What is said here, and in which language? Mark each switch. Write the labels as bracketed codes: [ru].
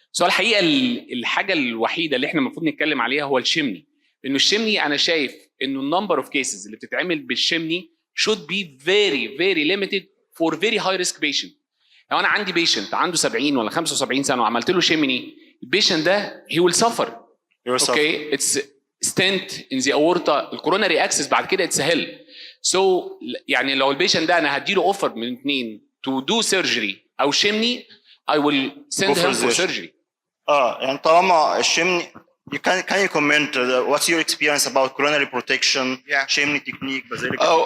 [ar] سو الحقيقه الحاجه الوحيده اللي احنا المفروض نتكلم عليها هو الشمني. انه الشمني انا شايف انه [en] النمبر of cases اللي بتتعمل بالشمني should be very very limited for very high risk patient. [ar] لو انا عندي بيشنت عنده 70 ولا 75 سنه وعملت له شمني، البيشنت ده [en] he will suffer. Okay, it's stent in the aorta، الكورونري access [ar] بعد كده [en] it's hell. [ar] سو يعني لو البيشنت ده انا هديله [en] Offer من 2 to do surgery او chimney I will send him for surgery. [ar] يعني طالما الشمني [en] can you comment what's your experience about coronary protection, shimney technique, basilica?